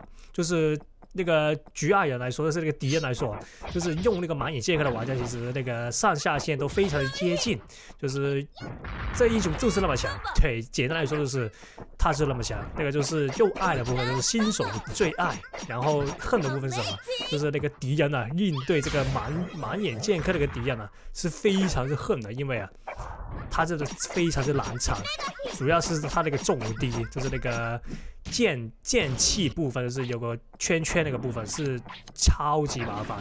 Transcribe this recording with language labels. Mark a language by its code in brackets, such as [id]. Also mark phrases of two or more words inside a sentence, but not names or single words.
[zh] 就是那個局外人來說，就是那個敵人來說，就是用那個滿眼劍客的玩家，其實那個上下限都非常的接近。就是這英雄就是那麼強，对，簡單來說就是他是那麼強。那個就是又愛的部分，就是新手最愛，然後恨的部分是什麼？就是那個敵人應對這個滿眼劍客那个敵人是非常之恨的，因為他真的非常之難纏，主要是他那個重低，就是那個劍氣部分，就是有個圈圈那個部分是超級麻煩。